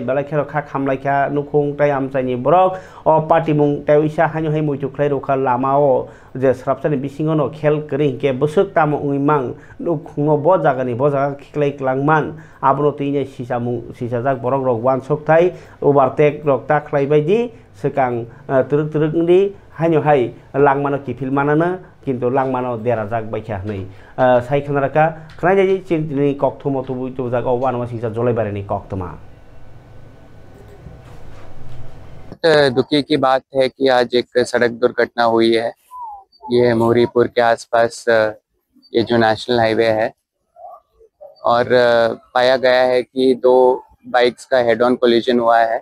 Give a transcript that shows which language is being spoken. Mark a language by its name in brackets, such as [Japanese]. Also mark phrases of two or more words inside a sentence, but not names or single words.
[Kok Borok] belakhero kha khamlaikha nukhung tai amchani borok o patimung tai isa hanyo hai muitu khlai rokha lamao je srapchani bisingono khel kri ke busuk tam ungimang nukhungo bo jaga khiklai klangman abno tine sisajak borok rok wansok thai overtake rok ta khlai baidi sekang turuk ni hanyo hai langmano kifil manana কিন্তু langmano derajak baikha nei sai khanaraka khnai chintini kokthomo tubu tu jaga wanwa sisa Jolaibarini koktoma [Hindi] दुखी की बात है कि आज एक सड़क दुर्घटना हुई है। ये मोहरीपुर के आसपास ये जो नेशनल हाईवे है और पाया गया है कि दो बाइक्स का हेड ऑन कोलिजन हुआ है।